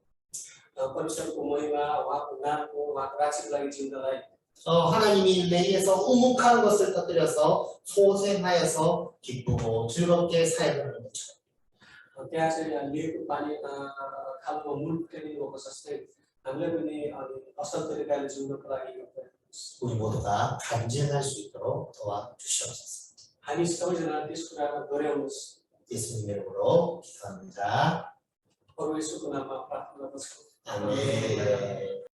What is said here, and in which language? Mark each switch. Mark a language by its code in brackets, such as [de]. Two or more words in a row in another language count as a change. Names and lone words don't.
[ne] परमेश्वरको महिमा उहाँको नामको उहाँको राज्यको लागि जिउनलाई [ko] 하나님이 레이에서 우묵한 것을 터뜨려서 소생하여서 기쁘고 즐겁게 살아가는 것처럼 [ne] त्यहाँ चाहिँ लिएको पानी खालमा मूल फुटाइदिनु भएको जस्तै हामीलाई पनि असल तरिकाले जिउनको लागि [ko] 우리 모두가 간증할 수 있도록 도와주시옵소서. [ne] हामी सबैजना त्यस कुरामा डोर्याउनुहोस् [ko] 예수님의 이름으로 기도합니다. [ne] परमेश्वरको नाममा प्रार्थना गर्छौँ [ko] 아멘.